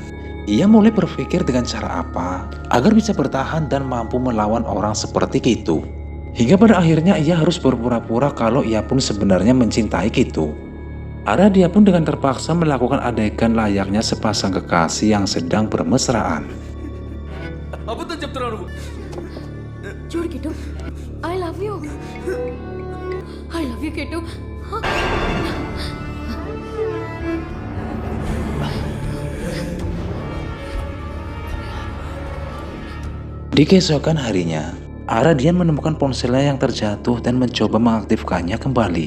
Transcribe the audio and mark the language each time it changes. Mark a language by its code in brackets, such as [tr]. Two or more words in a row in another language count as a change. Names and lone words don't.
[id] Ia mulai berpikir dengan cara apa agar bisa bertahan dan mampu melawan orang seperti Kitu. Hingga pada akhirnya ia harus berpura-pura kalau ia pun sebenarnya mencintai Kitu. Aradia pun dengan terpaksa melakukan adegan layaknya sepasang kekasih yang sedang bermesraan. [te] అబద్ధం చెప్తున్నాను నువ్వు. చూడు కిట్టు, [en] I love you. I love you, Kitu. [id] Di keesokan harinya, Aradia menemukan ponselnya yang terjatuh dan mencoba mengaktifkannya kembali.